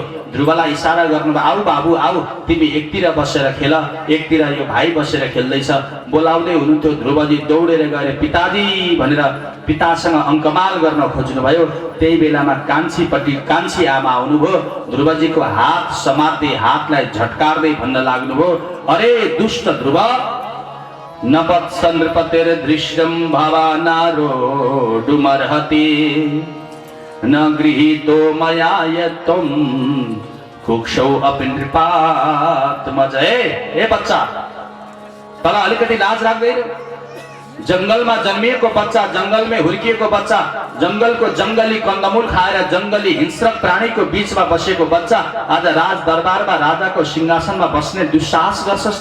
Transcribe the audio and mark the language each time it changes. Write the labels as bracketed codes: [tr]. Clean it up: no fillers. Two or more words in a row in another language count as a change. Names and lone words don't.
[ne] ध्रुवलाई इसारा गर्नुभयो आऊ बाबु आऊ, तिमी एकतिर बसेर खेल, एकतिर यो भाइ बसेर खेल्दैछ। बोलाउँदै हुनुहुन्थ्यो। ध्रुवजी दौडेर गएर पिताजी भनेर पितासँग अङ्कमाल गर्न खोज्नुभयो। त्यही बेलामा कान्छी आमा आउनुभयो। ध्रुवजीको हात समात्दै हातलाई झट्कार्दै भन्न लाग्नुभयो अरे दुष्ट ध्रुव, [sa] नवत्स नृपतेर दृश्यम भवानारो डुमर्हति न गृहीतो मया यत्तम कुक्षौ अपि नृपात्मजय। [ne] ए बच्चा तँलाई अलिकति लाज राख्दैन? जङ्गलमा जन्मिएको बच्चा, जङ्गलमै हुर्किएको बच्चा, जङ्गलको जङ्गली कन्दमूल खाएर जङ्गली हिंस्रक प्राणीको बीचमा बसेको बच्चा आज राज दरबारमा राजाको सिंहासनमा बस्ने दुस्साहस गर्छस् त?